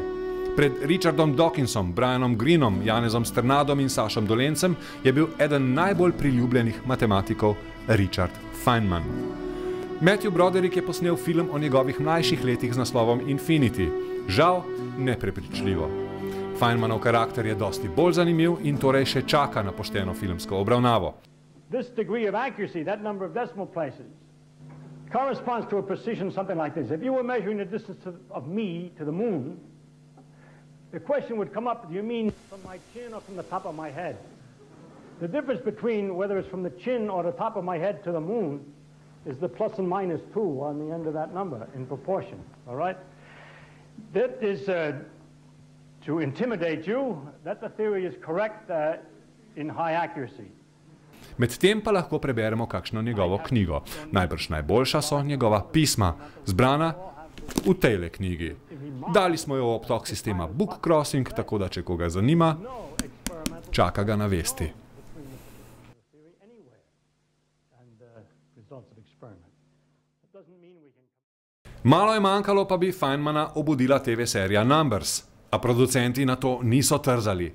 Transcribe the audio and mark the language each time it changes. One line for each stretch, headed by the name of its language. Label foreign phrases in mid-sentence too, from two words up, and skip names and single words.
Slovenian: Pred Richardom Dawkinsom, Brianom Greenom, Janezom Sternadom in Sašom Dolencem je bil eden najbolj priljubljenih matematikov Richard Feynman. Matthew Broderick je posnel film o njegovih mlajših letih z naslovom Infinity. Žal, neprepričljivo. Feynmanov karakter je dosti bolj zanimiv in torej še čaka na pošteno filmsko obravnavo.
English: This degree of accuracy, that number of decimal places, corresponds to a precision something like this. If you were measuring the distance of me to the moon, the question would come up, do you mean from my chin or from the top of my head? The difference between whether it's from the chin or the top of my head to the moon is the plus and minus 2 on the end of that number in proportion, all right? That is to intimidate you, that the theory is correct in high accuracy.
Slovenian: Medtem pa lahko preberemo kakšno njegovo knjigo. Najbrž najboljša so njegova pisma, zbrana v tejle knjigi. Dali smo jo v obtok sistema Book Crossing, tako da če koga zanima, čaka ga na vesti. Malo je manjkalo, pa bi Feynmana obudila TV serija Numbers, a producenti na to niso trzali.